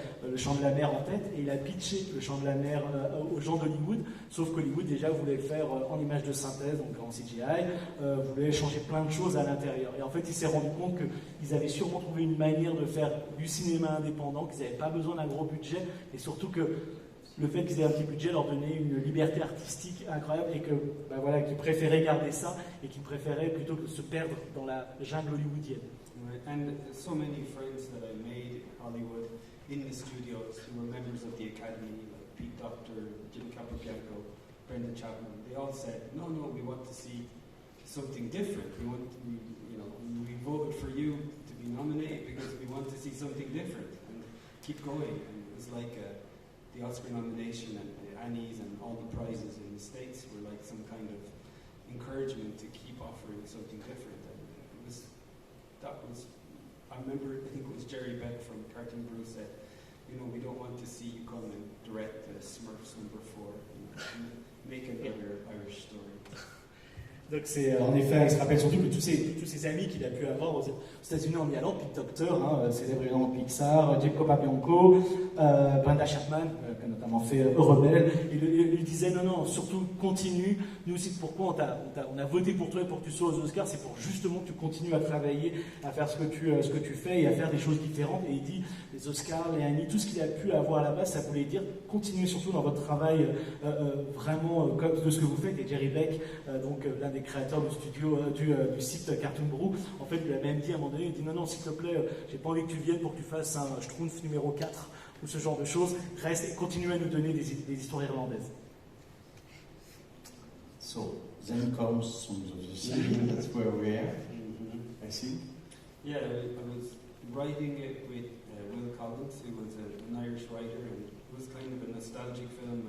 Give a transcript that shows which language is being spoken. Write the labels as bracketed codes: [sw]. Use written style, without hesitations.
[fr] le Chant de la Mer en tête, et il a pitché le Chant de la Mer aux gens d'Hollywood, sauf qu'Hollywood déjà voulait le faire en images de synthèse, donc en CGI, voulait changer plein de choses à l'intérieur, et en fait il s'est rendu compte qu'ils avaient sûrement trouvé une manière de faire du cinéma indépendant, qu'ils n'avaient pas besoin d'un gros budget, et surtout que le fait qu'ils aient un petit budget leur donnait une liberté artistique incroyable, et qu'ils préféraient garder ça, et qu'ils préféraient plutôt que se perdre dans la jungle hollywoodienne. [en] Right. And so many friends that I made in Hollywood in the studios who were members of the Academy, like Pete Docter, Jim Capobianco, Brendan Chapman, they all said, no, we want to see something different. We voted for you to be nominated because we want to see something different and keep going. And it was like the Oscar nomination and the Annies and all the prizes in the States were like some kind of encouragement to keep offering something different. And I remember, I think it was Jerry Beck from Cartoon Brew said, we don't want to see you come and direct the Smurfs #4 and make another Irish story. [fr] Donc c'est en effet, il se rappelle surtout que tous ces amis qu'il a pu avoir aux États-Unis en y allant, Pete Docter, célèbre évidemment Pixar, Jim Capobianco, Brenda Chapman, qui a notamment fait Rebelle, il lui disait non, surtout continue, nous aussi pourquoi on a voté pour toi et pour que tu sois aux Oscars, c'est pour justement que tu continues à travailler, à faire ce que tu fais et à faire des choses différentes. Et il dit les Oscars, les Annie, tout ce qu'il a pu avoir là-bas, ça voulait dire continuez surtout dans votre travail vraiment comme de ce que vous faites. Et Jerry Beck, donc l'un des créateurs du studio du site Cartoon Brew, en fait il a même dit à un moment donné, il dit non s'il te plaît, j'ai pas envie que tu viennes pour que tu fasses un Schtroumpf numéro 4 ou ce genre de choses, reste et continue à nous donner des histoires irlandaises. [en] So then comes Songs of the Sea. That's where we are, I think. Yeah, I was writing it with Will Collins, who was an Irish writer, and it was kind of a nostalgic film.